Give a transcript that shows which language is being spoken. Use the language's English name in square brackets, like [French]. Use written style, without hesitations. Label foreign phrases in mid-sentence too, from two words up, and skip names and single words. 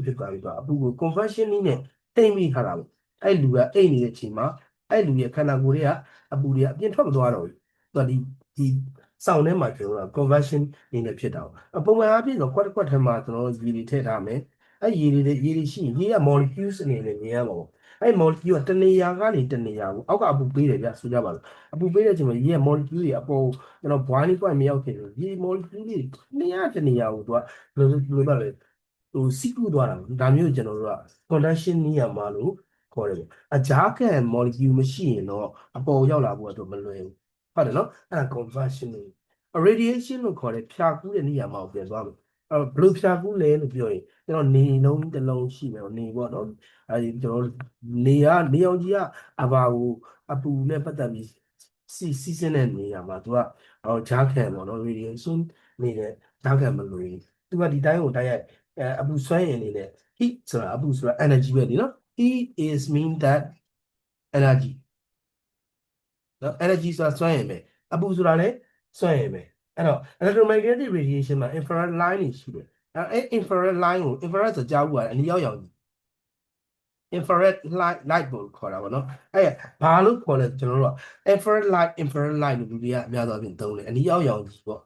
[Burmese] ဖြစ်သွားပြီဆိုတော့အပူကို conversion နည်းနဲ့တိမ်ပြီးထားတာပေါ့အဲ့လူကအိတ်နေတဲ့အချိန်မှာအဲ့လူရဲ့ခန္ဓာကိုယ်တွေကအပူတွေကအပြင်ထွက်မသွားတော့ဘူးသူကဒီစောင်းထဲမှာကျွန်တော်တို့ conversion နေနဲ့ဖြစ်တာပေါ့ပုံမှန်အားဖြင့်ဆိုခွက်ထဲမှာကျွန်တော်တို့ရေတွေထည့်ထားမယ်အဲ့ရေတွေရှိရင်ရေက molecules အနေနဲ့မြင်ရမှာ ပေါ့အဲ့ molecule ကတနေရာကနေတနေရာကိုအောက်ကအပူပေးတယ်ဗျဆိုကြပါစို့အပူပေးတဲ့အချိန်မှာရေက molecule တွေအပေါ်ကျွန်တော် boiling point မရောက်ခင်ရေ molecule တွေတနေရာကိုသူကဘယ်လိုပါလဲစီးကူးသွားတာဒါမျိုးကျွန် တော်တို့က conduction နေရာမှာလို့ခေါ်တယ်ပေါ့အကြားခံ molecule မရှိရင်တော့အပေါ်ရောက်လာဖို့တော့မလွယ်ဘူးဟုတ်တယ်နော်အဲ့ဒါ conversion လို့ radiation လို့ခေါ်တဲ့ဖြာကူးတဲ့နေရာမှာပြန် သွားမယ်ဘယ်လိုဖြာကူးလဲလို့ပြောရင်ကျွန်တော်နေလုံးတစ်လုံးရှိမယ်နေပေါ့နော်အဲဒီကျွန်တော်နေအောင်ကြီးကအဘာ ကိုအပူနဲ့ပတ်သက်ပြီးစီးစင်းတဲ့နေရာမှာသူကဂျားခံပေါ့နော် radiation နေတဲ့ဂျားခံမလို့ သူကဒီတိုင်းကိုတိုက်ရိုက်အပူစွမ်းအင်အနေနဲ့ heat ဆိုတာအပူဆိုတာ energy ပဲဒီနော် [English] heat is mean that energy [Burmese] နော် energy ဆိုတာစွမ်းအင်ပဲအပူဆိုတာလည်းစွမ်းအင်ပဲအဲ့တော့ [English] electromagnetic radiation [Burmese] မှာ [English] infrared line [Burmese] တွေရှိတယ်အဲ့ [English] infrared line [Burmese] ကို infrared ဆိုကြားဘူးကအနီရောက် [English] infrared light [Burmese] ကိုခေါ်တာပေါ့နော်အဲ့ဘာလို့ခေါ်လဲကျွန်တော်တို့က [English] infrared light [Burmese] လို့လူတွေကအများဆုံးအပြင်သုံးတယ်အနီရောက်ကြီးပေါ့